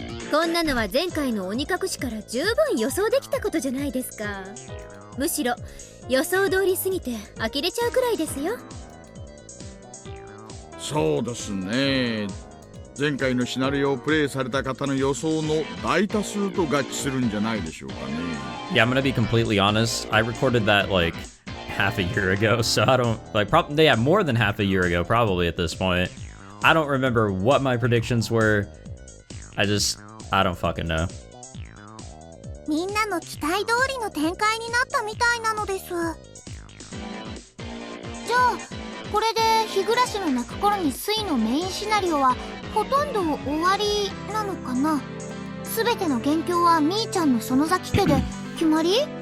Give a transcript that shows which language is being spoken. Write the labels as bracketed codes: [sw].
[ja] こんなのは前回の鬼隠しから十分予想できたことじゃないですか。むしろ予想通りすぎて呆れちゃうくらいですよ。そうですね。前回のシナリオをプレイされた方の予想の大多数と合致するんじゃないでしょうかね。 [en] Yeah, I'm gonna be completely honest. I recorded that like half a year ago, so I don't like yeah, more than half a year ago probably at this point. I don't remember what my predictions were. I don't fucking know. [ja] みんなの期待通りの展開になったみたいなのです。じゃあこれで日暮らしの泣く頃に水のメインシナリオはほとんど終わりなのかな。全ての元凶はみーちゃんの園崎家で決まり？